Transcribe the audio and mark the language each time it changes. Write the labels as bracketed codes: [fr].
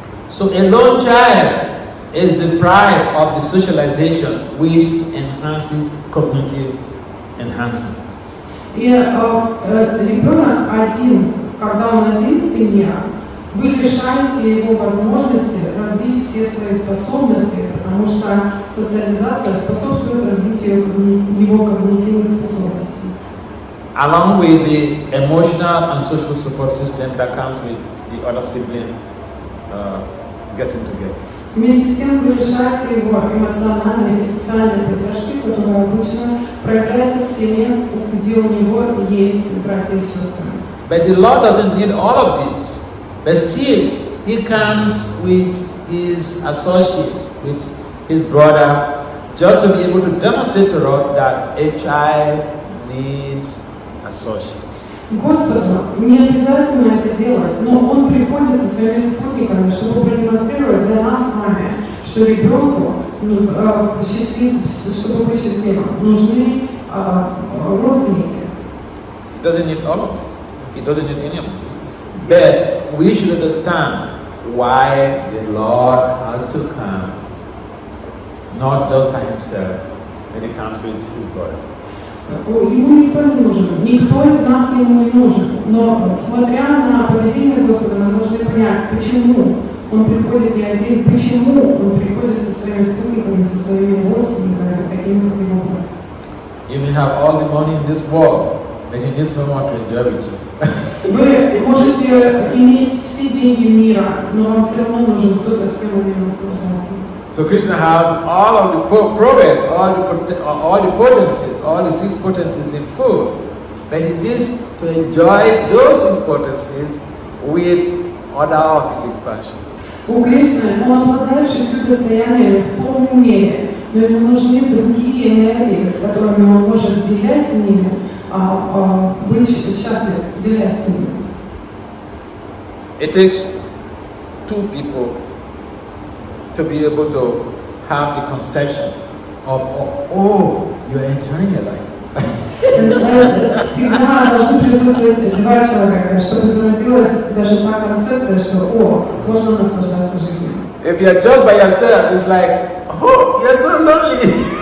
[en] So a lone child is deprived of the socialization which enhances cognitive enhancement. [ru] И ребенок один, когда он один в семье, вы лишаете его возможности развить все свои способности, потому что социализация способствует развитию его когнитивных способностей. [en] Along with the emotional and social support system that comes with the other sibling getting together. [ru] Вместе с тем вы лишаете его эмоциональной и социальной поддержки, которая обычно проявляется в семье, где у него есть братья и сестры. [en] But the Lord doesn't need all of this. But still, He comes with His associates, with His brother, just to be able to demonstrate to us that a child needs associates. [ru] Господу не обязательно это делать, но Он приходит со своими спутниками, чтобы продемонстрировать для нас с вами, что ребенку, чтобы быть счастливым, нужны родственники. [en] He doesn't need all of this. He doesn't need any of this. But we should understand why the Lord has to come, not just by Himself, but He comes with His brother. [ru] Ему никто не нужен, никто из нас ему не нужен. Но смотря на поведение Господа, мы должны понять, почему Он приходит не один, почему Он приходит со своими спутниками, со своими родственниками, такими как его брат. [en] You may have all the money in this world, but you need someone to enjoy with you. [ru] Вы можете иметь все деньги мира, но вам все равно нужен кто-то, с кем вы наслаждаетесь. [en] So Krishna has all of the progress, all the potencies, all the 6 potencies in full, but He needs to enjoy those 6 potencies with other of His expansions. [ru] У Кришны Он обладает 6 достояниями в полной мере, но ему нужны другие энергии, с которыми Он может делясь с ними, быть счастлив, делясь с ними. [en] It takes 2 people to be able to have the conception of, oh, you're enjoying your life. [ru] Всегда должны присутствовать 2 человека, чтобы зародилась даже та концепция, что можно наслаждаться жизнью. [en] If you're just by yourself, it's like, oh, you're so lonely.